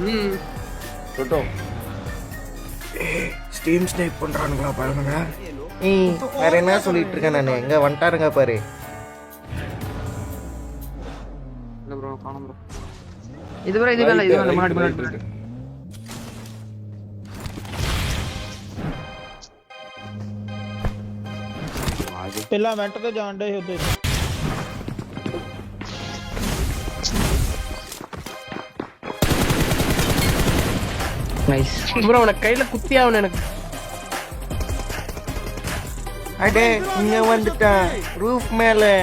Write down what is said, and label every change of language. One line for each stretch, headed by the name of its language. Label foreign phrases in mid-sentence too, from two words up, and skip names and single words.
Tamil: டோட்டோ ஸ்டீம் ஸ்னைப் பண்றானுங்களா பாருங்க. வேற என்ன சொல்லிட்டு இருக்கேன் நானு. எங்க வந்துட்டாருங்க பாரு. இல்ல ப்ரோ காணோம் ப்ரோ. இது வேற முன்னாடி
Punjabi: ਪਹਿਲਾਂ ਇਵੈਂਟ ਤੇ ਜਾਣ ਡੇ ਹੁੰਦੇ
Tamil: நைஸ் ப்ரோ. உனக்கு கையில குத்தியாவணும் எனக்கு. அடே இங்க வந்துட்டான் ரூஃப் மேல.